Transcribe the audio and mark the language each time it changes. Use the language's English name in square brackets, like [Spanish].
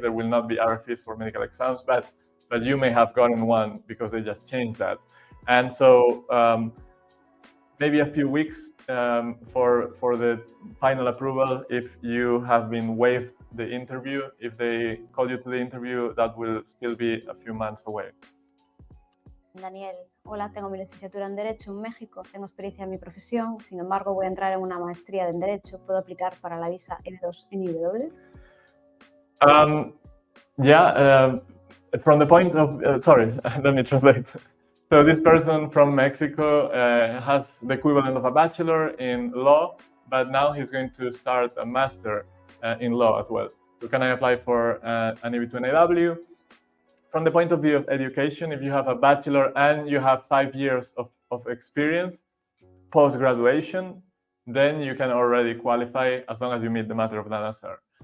[English] There will not be RFEs for medical exams, but you may have gotten one because they just changed that. And so maybe a few weeks for the final approval if you have been waived the interview. If they call you to the interview, that will still be a few months away. [Spanish] Daniel, hola, tengo mi licenciatura en Derecho en México, tengo experiencia en mi profesión, sin embargo voy a entrar en una maestría en Derecho, ¿puedo aplicar para la visa EB2 NIW? [English] From the point of, sorry, let me translate. So this person from Mexico has the equivalent of a bachelor in law, but now he's going to start a master in law as well. So can I apply for an EB2 NIW? From the point of view of education, if you have a bachelor and you have 5 years of experience post-graduation, then you can already qualify as long as you meet the matter of answer.